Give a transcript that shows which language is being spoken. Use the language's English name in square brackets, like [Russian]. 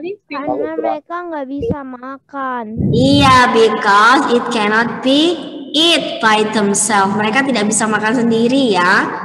[Indonesian] Karena mereka nggak bisa makan. [English] Iya, because it cannot be eat by themselves. [Indonesian] Mereka tidak bisa makan sendiri ya.